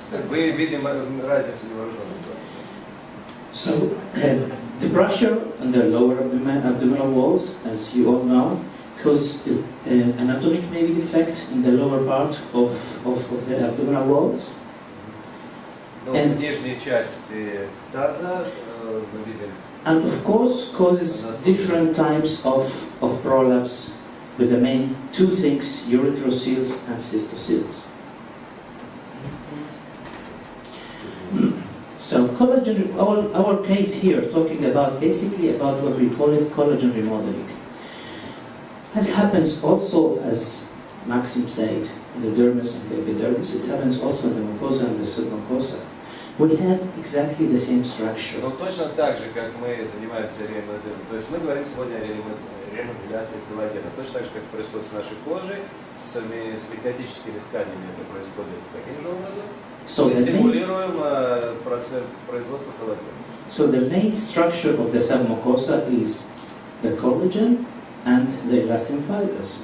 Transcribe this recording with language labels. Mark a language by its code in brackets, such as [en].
[ru] Мы видим разницу невооруженных глаз. [en] So the pressure on the lower abdominal walls, as you all know, cause anatomic maybe defect in the lower part of the abdominal walls. [ru] Но в нижней части таза мы видим. [en] And of course causes different types of prolapse with the main two things, urethroceles and cystoceles. So collagen, our case here, talking about basically about what we call it collagen remodeling. As happens also, as Maxim said, in the dermis and the epidermis, it happens also in the mucosa and the submucosa. We have exactly the same structure. [ru] Но точно так же, как мы занимаемся ремоделем, то есть мы говорим сегодня о ремоделяции коллагена, точно так же, как происходит с нашей кожей, с липатическими тканями это происходит таким же образом. [en] So [ru] мы стимулируем процесс производства коллагена. [en] So the main structure of the submucosa is the collagen and the elastin fibers.